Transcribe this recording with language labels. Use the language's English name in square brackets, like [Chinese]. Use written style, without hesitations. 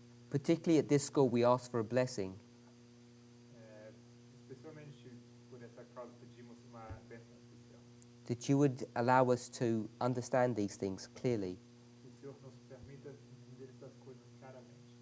[English] Particularly at this school, we ask for a blessing. [Portuguese] Especialmente por essa causa pedimos uma bênção especial. [English] That you would allow us to understand these things clearly. [Portuguese] Que o Senhor nos permita entender essas coisas claramente.